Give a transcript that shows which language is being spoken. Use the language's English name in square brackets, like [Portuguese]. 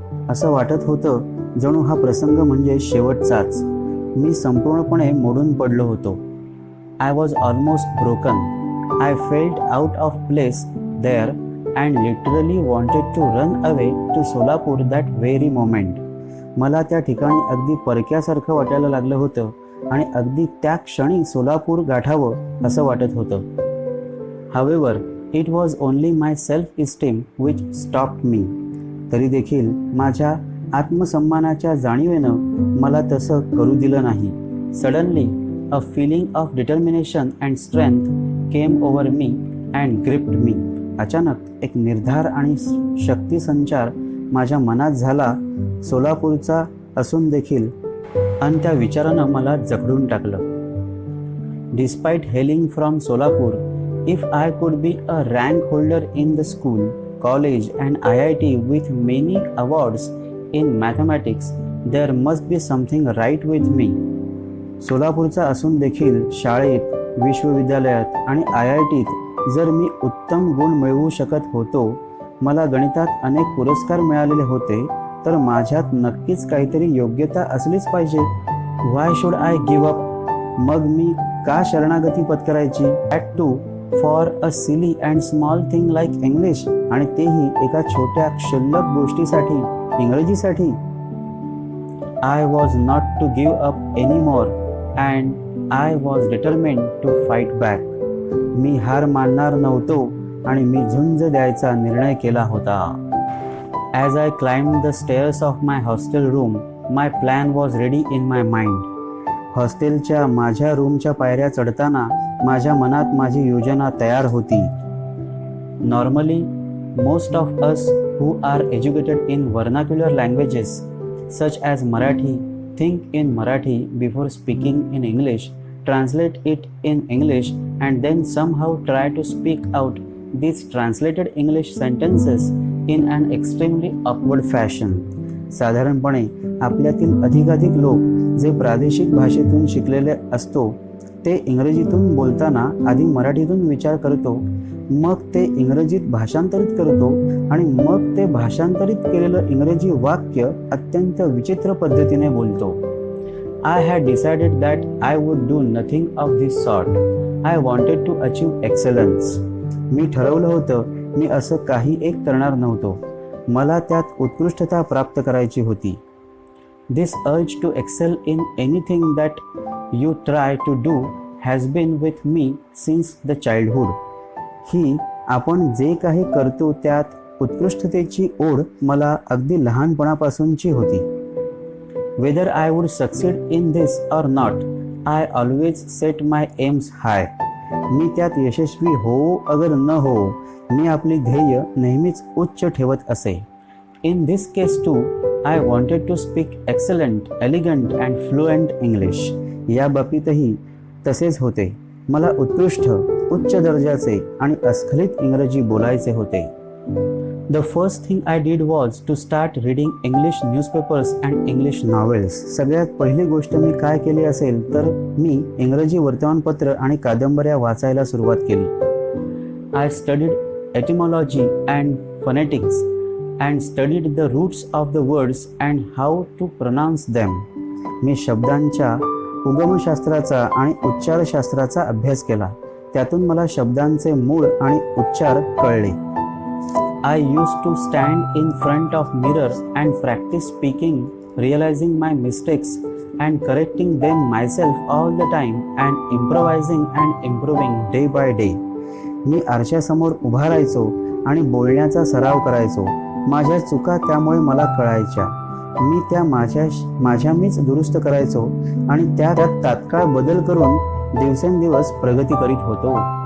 [Marathi] असं वाटत होतं जणू हा प्रसंग म्हणजे शेवटचाच. मी संपूर्णपणे मोडून पडलो होतो. [English] I was almost broken. I felt out of place there and literally wanted to run away to Solapur that very moment. [Marathi] मला त्या ठिकाणी अगदी परक्यासारखं वाटायला लागलं होतं आणि अगदी त्या क्षणी सोलापूर गाठावं असं वाटत होतं. [English] However, it was only my self-esteem which stopped me. [Marathi] तरी देखील माझ्या आत्मसन्मानाच्या जाणीवेनं मला तसं करू दिलं नाही. [English] Suddenly, a feeling of determination and strength came over me and gripped me. [Marathi] अचानक एक निर्धार आणि शक्ती संचार माझ्या मनात झाला. सोलापूरचा असून देखील आणि त्या विचारानं मला जखडून टाकलं. [English] Despite hailing from Solapur, if I could be a rank holder in the school, college and IIT with many awards in mathematics, there must be something right with me. [Marathi] सोलापूरचा असून देखील शाळेत, विश्वविद्यालयात आणि IITत जर मी उत्तम गुण मिळवू शकत होतो, मला गणितात अनेक पुरस्कार मिळालेले होते, तर माझ्यात नक्कीच काहीतरी योग्यता असलीच पाहिजे. [English] Why should I give up? [Marathi] मग मी का शरणागती पत्करायची? [English] That too for a silly and small thing like English, [Marathi] आणि तेही एका छोट्या क्षुल्लक गोष्टीसाठी, इंग्रजीसाठी. [English] I was not to give up anymore and I was determined to fight back. [Marathi] मी हार मानणार नव्हतो आणि मी झुंज द्यायचा निर्णय केला होता. [English] As I climbed the stairs of my hostel room, my plan was ready in my mind. [Marathi] हॉस्टेलच्या माझ्या रूमच्या पायऱ्या चढताना माझ्या मनात माझी योजना तयार होती. [English] Normally, most of us who are educated in vernacular languages such as Marathi think in Marathi before speaking in English, translate it in English and then somehow try to speak out these translated English sentences in an extremely awkward fashion. [Marathi] साधारणपणे आपल्यातील अधिकाधिक लोक जे प्रादेशिक भाषेतून शिकलेले असतो ते इंग्रजीतून बोलताना आधी मराठीतून विचार करतो, मग ते इंग्रजीत भाषांतरित करतो आणि मग ते भाषांतरित केलेलं इंग्रजी वाक्य अत्यंत विचित्र पद्धतीने बोलतो. [English] I had decided that I would do nothing of this sort. I wanted to achieve excellence. [Marathi] मी ठरवलं होतं मी असं काही एक करणार नव्हतो. मला त्यात उत्कृष्टता प्राप्त करायची होती. [English] This urge to excel in anything that you try to do has been with me since the childhood. [Marathi] ही आपण जे काही करतो त्यात उत्कृष्टतेची ओढ मला अगदी लहानपणापासूनची होती. [English] Whether I would succeed in this or not, I always set my aims high. [Marathi] मी त्यात यशस्वी हो अगर न हो, मी आपली ध्येय नेहमीच उच्च ठेवत असे. [English] In this case too, I wanted to speak excellent, elegant and fluent English. [Marathi] या बाबतीतही तसेच होते. मला उत्कृष्ट, उच्च दर्जाचे आणि अस्खलित इंग्रजी बोलायचे होते. [English] The first thing I did was to start reading English newspapers and English novels. [Marathi] सगळ्यात पहिली गोष्ट मी काय केली असेल तर मी इंग्रजी वर्तमानपत्र आणि कादंबऱ्या वाचायला सुरुवात केली. [English] I studied etymology and phonetics and studied the roots of the words and how to pronounce them. [Marathi] मी शब्दांच्या उगमशास्त्राचा आणि उच्चारशास्त्राचा अभ्यास केला. त्यातून मला शब्दांचे मूळ आणि उच्चार कळले. [English] I used to stand in front of mirror and practice speaking, realizing my mistakes and correcting them myself all the time and improvising and improving day by day. [Marathi] मी आरशासमोर उभा राहायचो आणि बोलण्याचा सराव करायचो. माझ्या चुका त्यामुळे मला कळायच्या. मी त्या माझ्या मीच दुरुस्त करायचो आणि त्यात तात्काळ बदल करून दिवसेंदिवस प्रगती करीत होतो.